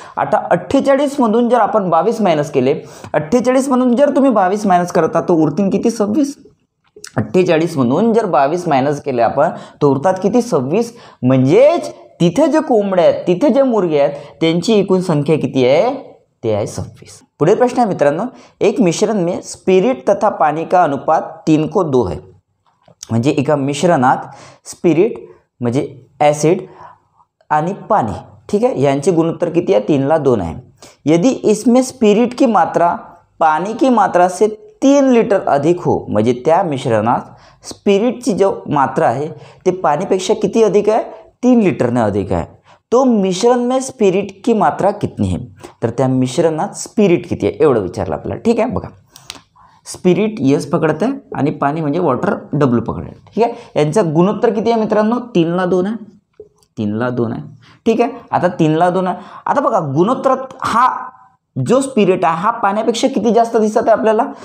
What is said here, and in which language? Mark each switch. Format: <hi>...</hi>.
<mr>आता 48 मधून जर आपण 22 मायनस केले, 48 मधून जर तुम्ही 22 मायनस करता तो उरतील किती? 26। 48 मधून जर 22 मायनस केले आपण तो उरतात किती? 26। म्हणजेच तिथे जे कोंबड्या आहेत, तिथे जे मुर्गे आहेत त्यांची एकूण संख्या किती आहे? ते आहे 26। पुढे प्रश्न आहे मित्रांनो,</mr> <hi>एक मिश्रण में स्पिरिट तथा पानी का अनुपात 3 को 2 है।</hi> <mr>म्हणजे एका मिश्रणात स्पिरिट म्हणजे ॲसिड आणि पानी,</mr> <hi>ठीक है,</hi> <mr>यांचे गुणोत्तर किती आहे? 3 ला 2 आहे।</mr> <hi>यदि इसमें स्पिरिट की मात्रा पानी की मात्रा से 3 लीटर अधिक हो,</hi> <mr>म्हणजे त्या मिश्रणात स्पिरिटची जो मात्रा आहे ते पाणीपेक्षा किती अधिक आहे? 3 लीटरने अधिक आहे।</mr> <hi>तो मिश्रण में स्पिरिट की मात्रा कितनी है?</hi> <mr>तर त्या मिश्रणात स्पिरिट किती आहे एवढं विचारलं आपल्याला, ठीक आहे। बघा, स्पिरिट यस पकडत आहे आणि पाणी म्हणजे वॉटर डब्ल्यू पकडत आहे, ठीक आहे। यांचा गुणोत्तर किती आहे मित्रांनो? 3 ला 2 आहे। 3 ला 2 आहे, ठीक आहे। आता 3 ला 2 आहे। आता बघा, गुणोत्तरात हा जो स्पिरिट आहे हा पाण्यापेक्षा किती जास्त दिसत आहे आपल्याला?</mr>